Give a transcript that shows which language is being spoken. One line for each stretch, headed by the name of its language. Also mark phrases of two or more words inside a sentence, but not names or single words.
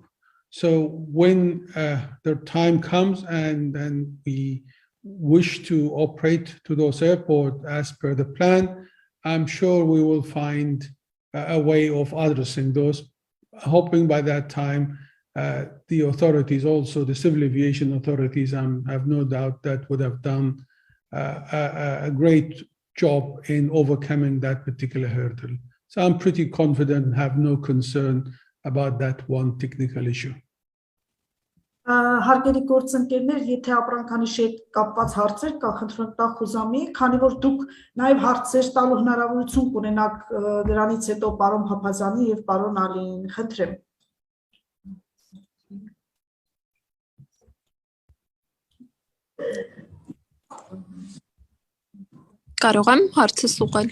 English: So when the time comes and we wish to operate to those airports as per the plan, I'm sure we will find a way of addressing those, hoping by that time the authorities, also the civil aviation authorities, I have no doubt that would have done a great job in overcoming that particular hurdle. So I'm pretty confident and have no concern about that one technical issue.
Armenian: Հարգելի գործընկերներ, եթե ապրանքանիշի հետ կապված հարցեր կա, խնդրում եմ տա խուզամի, քանի որ դուք նաև հարցեր տալու հնարավորություն կունենաք դրանից հետո պարոն Փափազյանի եւ պարոն Ալիին, խնդրեմ։ Կարող եմ հարցս ուղղել։